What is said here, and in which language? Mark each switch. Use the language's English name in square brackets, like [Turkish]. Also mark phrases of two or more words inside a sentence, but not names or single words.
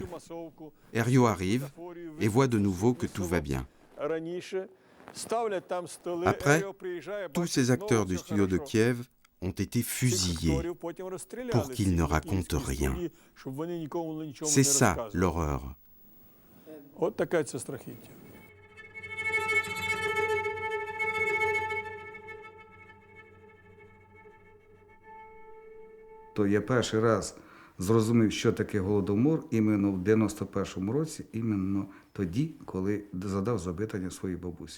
[French] Herriot arrive et voit de nouveau que tout va bien. Après, tous ces acteurs du studio de Kiev ont été fusillés pour qu'ils ne racontent rien. C'est ça l'horreur. [Ukrainian] Я перший раз зрозумів, що таке Голодомор, іменно в 91-му році, іменно тоді, коли задав запитання своїй бабусі.